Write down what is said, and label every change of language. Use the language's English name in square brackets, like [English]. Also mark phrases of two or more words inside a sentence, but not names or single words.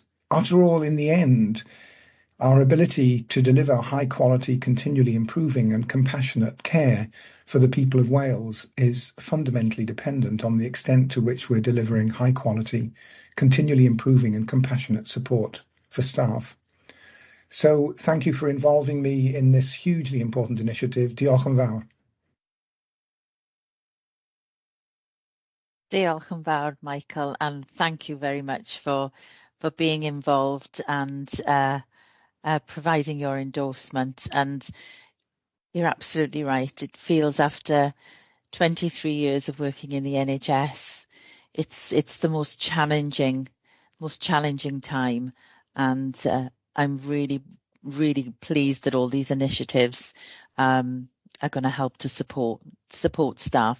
[English] After all, in the end, our ability to deliver high quality, continually improving and compassionate care for the people of Wales is fundamentally dependent on the extent to which we're delivering high quality, continually improving and compassionate support for staff. So thank you for involving me in this hugely important initiative. [Welsh] Diolch yn fawr. Diolch yn fawr, [English] Michael, and thank you very much for being involved and providing your endorsement. And you're absolutely right. It feels after 23 years of working in the NHS, it's the most challenging time, and I'm really, really pleased that all these initiatives are going to help to support staff.